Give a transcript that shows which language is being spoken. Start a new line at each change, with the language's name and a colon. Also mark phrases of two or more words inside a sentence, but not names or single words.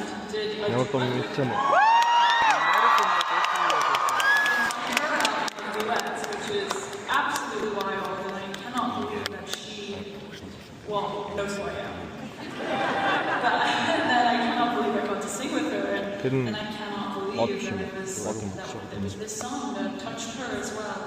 English: did a
Mongolian: Ямар том юм чинь.
English: duets, which is absolutely wild, and I cannot believe that she, well, knows who I am. And that I cannot believe I got to sing with her, and I cannot believe that it was this song that touched her as well.